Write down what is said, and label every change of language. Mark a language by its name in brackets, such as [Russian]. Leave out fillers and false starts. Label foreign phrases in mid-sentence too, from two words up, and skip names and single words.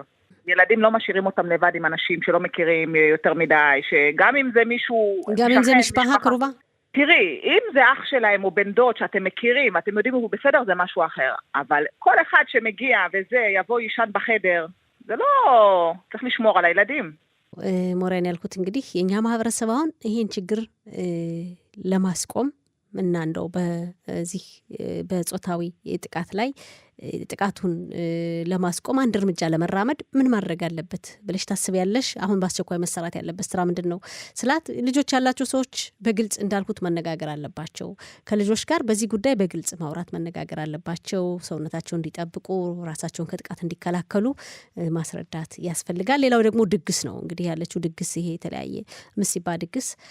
[Hebrew] ילדים לא משאירים אותם לבד עם אנשים שלא מכירים יותר מדי, שגם אם זה מישהו... גם אם זה משפחה קרובה? תראי, אם זה אח שלהם או בן דוד שאתם מכירים, אתם יודעים הוא בסדר, זה משהו אחר. אבל כל אחד שמגיע וזה יבוא ישן בחדר, זה לא... צריך לשמור על הילדים. [Amharic] ሞሪያን ያልኩት እንግዲህ የኛ ማህበረሰብ አሁን ይሄን ችግር ለማስቆም እና እንደው በዚህ በጾታዊ ጥቃት ላይ ጥቃቱን ለማስቆም አንድ እርምጃ ለመራመድ ምን ማድረግ አለበት ብለሽ ታስቢያለሽ? አሁን በአስቸኳይ መሰራት ያለበት ስራ ምንድነው? ስላት ልጆች ያላቸው ሰዎች በግልጽ እንዳልኩት መነጋገር አለባቸው። ከልጆች ጋር በዚህ ጉዳይ በግልጽ ማውራት መነጋገር አለባቸው። ሰውነታቸውን እንዲጠብቁ፣ ራሳቸውን ከጥቃት እንዲከላከሉ ማስረዳት ያስፈልጋል። ሌላው ደግሞ ድግስ ነው። እንግዲህ ያለችው ድግስ ይሄ የተለያየ ምሲባ ድግስ